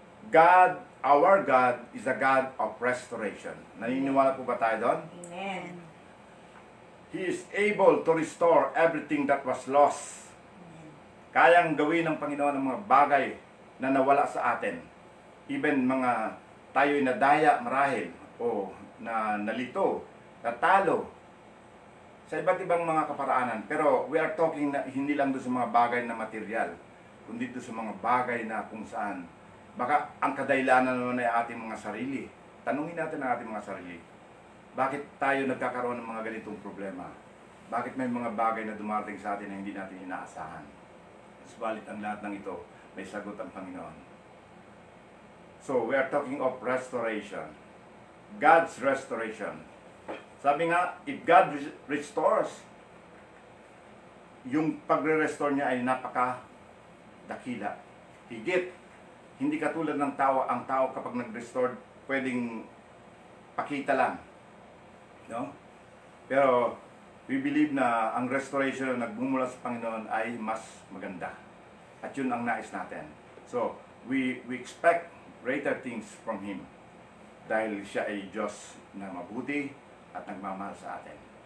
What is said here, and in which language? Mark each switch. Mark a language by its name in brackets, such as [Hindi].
[English] God, our God is a God of restoration. [Filipino] Naniniwala po ba tayo doon? [English] Amen. He is able to restore everything that was lost. [Filipino] Kayang gawin ng Panginoon ang mga bagay na nawala sa atin. Even mga tayo'y nadaya marahil o na nalito, natalo sa iba't ibang mga kaparaanan. Pero [English] we are talking [Filipino] na hindi lang doon sa mga bagay na material, kundi doon sa mga bagay na kung saan baka ang kadailanan naman ay ating mga sarili. Tanungin natin ang ating mga sarili. Bakit tayo nagkakaroon ng mga ganitong problema? Bakit may mga bagay na dumarating sa atin na hindi natin inaasahan? Subalit ang lahat ng ito, may sagot ang Panginoon. [English] So, we are talking of restoration. God's restoration. [Filipino] Sabi nga, [English] if God restores, [Filipino] yung pagre-restore niya ay napaka-dakila. Higit. Hindi katulad ng tao, ang tao kapag nag-restore, pwedeng pakita lang. No? Pero, [English] we believe [Filipino] na ang restoration na nagmumula sa Panginoon ay mas maganda. At yun ang nais natin. [English] So, we expect greater things from Him. [Filipino] Dahil siya ay Diyos na mabuti at nagmamahal sa atin.